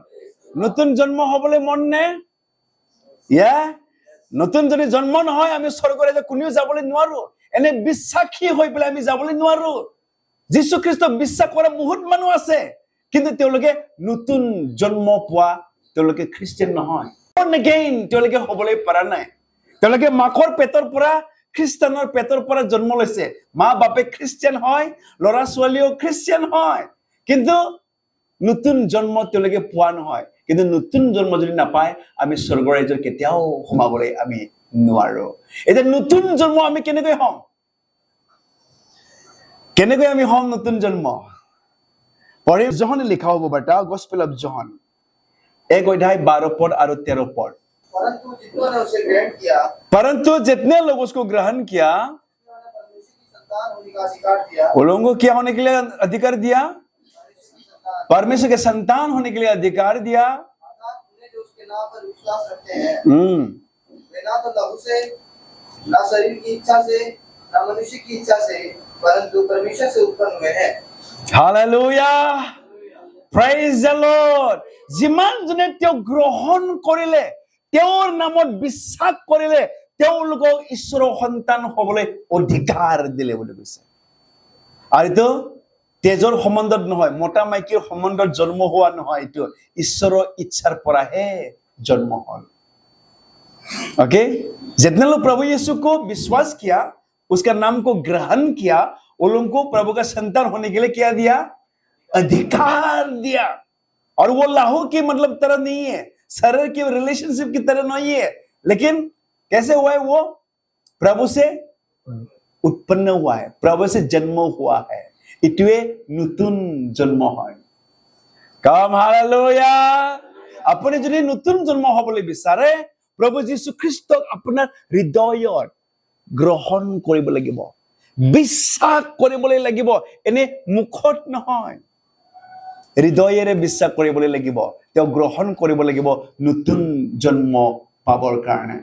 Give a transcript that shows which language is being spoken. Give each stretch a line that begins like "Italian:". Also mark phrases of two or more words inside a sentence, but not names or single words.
Assamese: নতুন জন্ম হ'বলৈ মন নে? নতুন যদি জন্ম নহয় আমি স্বৰ্গ ৰাজ্যত কোনেও যাবলৈ নোৱাৰো। এনে বিশ্বাসী হৈ পেলাই আমি যাবলৈ নোৱাৰো। যীশু খ্ৰীষ্ট বিশ্বাস কৰা বহুত মানুহ আছে, কিন্তু তেওঁলোকে নতুন জন্ম পোৱা তেওঁলোকে খ্ৰীষ্টিয়ান নহয়।
English: born again
Assamese: তেওঁলোকে হ'বলৈ পৰা নাই। তেওঁলোকে মাকৰ পেটৰ পৰা, খ্ৰীষ্টানৰ পেটৰ পৰা জন্ম লৈছে। মা বাপে খ্ৰীষ্টিয়ান হয়, ল'ৰা ছোৱালীও খ্ৰীষ্টিয়ান হয়, কিন্তু নতুন জন্ম তেওঁলোকে পোৱা নহয়। কিন্তু নতুন জন্ম যদি নাপায় আমি স্বৰ্গ ৰাজ্যত কেতিয়াও সোমাবলৈ আমি নোৱাৰো। এতিয়া নতুন জন্ম আমি কেনেকৈ হ'ম? কেনেকৈ আমি হ'ম নতুন জন্ম? পঢ়ি জহনে লিখা হ'ব বাৰ্তা, গস্পেল অফ জহন 1 অধ্যায় 12 পদ আৰু 13 পদ।
Hindi: परंतु जितनों ने उसे ग्रहण किया, परंतु जितने लोग उसको ग्रहण किया, उन्होंने परमेश्वर की संतान होने का अधिकार दिया। उन लोगों को क्या होने के लिए अधिकार दिया? परमेश्वर के संतान होने के लिए अधिकार दिया। अर्थात उन्हें जो उसके नाम पर विश्वास रखते हैं, वे ना तो लहू से, ना शरीर की इच्छा से, ना मनुष्य की इच्छा से, परंतु परमेश्वर से उत्पन्न हुए हैं। हालेलुया,
English: praise the Lord।
Assamese: যিমান জনে তেওঁ গ্ৰহণ কৰিলে, তেওঁৰ নামত বিশ্বাস কৰিলে, তেওঁলোকক ঈশ্বৰৰ সন্তান হ'বলৈ অধিকাৰ দিলে বুলি কৈছে। আৰু এইটো তেজৰ সম্বন্ধত নহয়, মতা মাইকীৰ সম্বন্ধত জন্ম হোৱা নহয়, এইটো ঈশ্বৰৰ ইচ্ছাৰ পৰাহে জন্ম হ'ল।
Hindi: ओके, जितने लोग प्रभु यीशु को विश्वास किया, उसका नाम को ग्रहण किया, उन लोगों को प्रभु का संतान होने के लिए क्या दिया? अधिकार दिया। और वो लाहू की मतलब तरह नहीं है, शरीर की रिलेशनशिप की तरह नहीं है, लेकिन कैसे हुआ है? वो प्रभु से उत्पन्न हुआ है, प्रभु से जन्म हुआ है। इतवे नूतन जन्म है। काम हालेलुया।
Assamese: আপুনি জো নূতন জন্ম হ'বলৈ বিচাৰে প্ৰভু যীশু খ্ৰীষ্টক আপোনাৰ হৃদয়ত গ্ৰহণ কৰিব লাগিব, বিশ্বাস কৰিবলৈ লাগিব। এনে মুখত নহয়, হৃদয়েৰে বিশ্বাস কৰিবলৈ লাগিব, তেওঁ গ্ৰহণ কৰিব লাগিব নতুন জন্ম পাবৰ কাৰণে।